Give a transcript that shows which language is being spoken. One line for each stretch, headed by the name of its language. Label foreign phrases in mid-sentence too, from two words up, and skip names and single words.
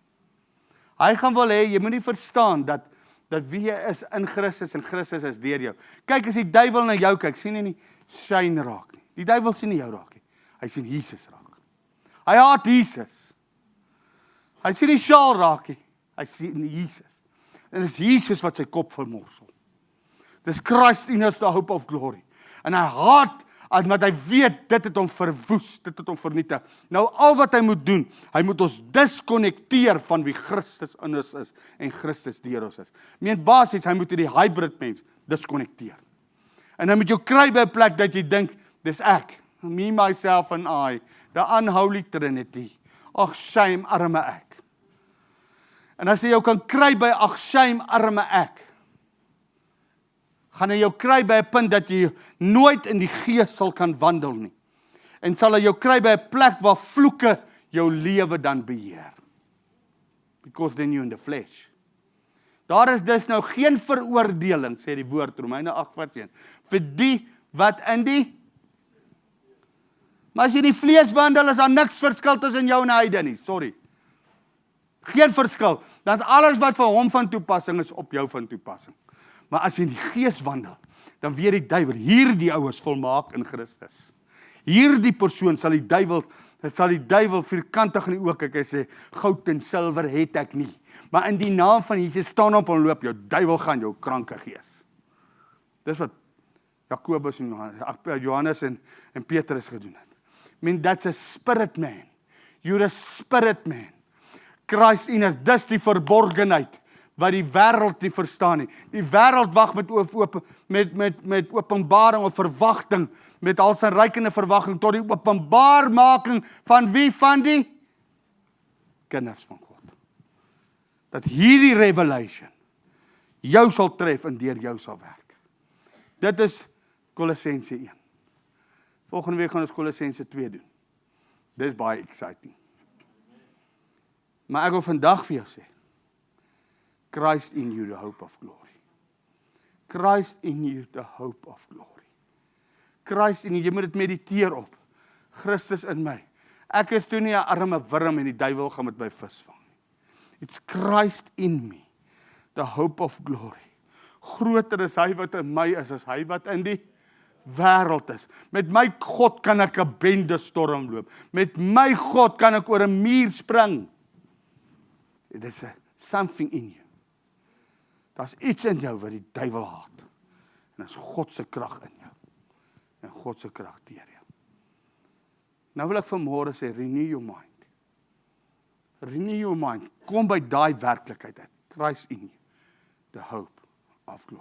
Afrikaans: Hy gaan wil hê, jy moet nie verstaan, dat wie jy is in Christus, en Christus is deur jou. Kyk, as die duiwel na jou kyk, sien hy nie skyn raak nie. Die duiwel sien nie jou raak nie, hy sien Jesus raak. Hy haat Jesus. Hy sien nie Sjaal raak nie, hy sien Jesus. En dit is Jesus wat sy kop vermorsel.
English: Dis Christ in us, the hope of glory.
Afrikaans: En hy haat, want hy weet, dit het hom verwoes, dit het hom vernietig. Nou al wat hy moet doen, hy moet ons disconnecteer van wie Christus in ons is, en Christus deur ons is. Meen basies, hy moet die hybrid mens disconnecteer. En hy moet jou kry by 'n plek dat jy dink, dis ek,
English: me, myself and I, the unholy trinity.
Afrikaans: Ag, shame, arme ek. En as hy jou kan kry by, ag, shame, arme ek, gaan hy jou kry by 'n punt dat jy nooit in die gees sal kan wandel nie. En sal hy jou kry by 'n plek waar vloeke jou lewe dan beheer.
English: Because then you're in the flesh.
Afrikaans: Daar is dus nou geen veroordeling, sê die woord, Romeine 8 vers 1, vir die wat in die... Maar as jy in die vlees wandel, is daar niks verskil tussen jou en heide nie, sorry. Geen verskil, dan alles wat vir hom van toepassing is, op jou van toepassing. Maar as jy in die gees wandel, dan weet die duiwel, hierdie ou is volmaak in Christus. Hierdie persoon sal die duiwel vierkantig in die oog kyk, hy sê, goud en silwer het ek nie. Maar in die naam van Jesus staan op en loop, jou duiwel gaan jou kranke gees. Dis wat Jakobus en Johannes en Petrus gedoen het.
English: I mean, that's a spirit man. You're a spirit man. Christ in us,
Afrikaans: dis die verborgenheid, wat die wêreld nie verstaan nie. Die wêreld wag met openbaring of verwagting, met al sy reikende verwagting, tot die openbaarmaking van wie? Van die kinders van God. Dat hierdie revelation jou sal tref en deur jou sal werk. Dit is Kolossense 1. Volgende week gaan ons Kolossense 2 doen. Dis baie exciting. Maar ek wil vandag vir jou sê,
English: Christ in you, the hope of glory. Christ in you, the hope of glory. Christ in you,
Afrikaans: jy moet dit mediteer op. Christus in my. Ek is toe nie 'n arme wurm en die duiwel gaan met my visvang nie.
English: It's Christ in me, the hope of glory.
Afrikaans: Groter is hy wat in my is, as hy wat in die wêreld is. Met my God kan ek 'n bende storm loop. Met my God kan ek oor 'n muur spring.
English: It is something in you.
Afrikaans: Daar's iets in jou wat die duiwel haat. En dit is God se krag in jou. En God se krag deur jou. Nou wil ek vanmôre sê,
English: renew your mind. Renew your mind.
Afrikaans: Kom by daai werklikheid uit.
English: Christ in you, the hope of glory.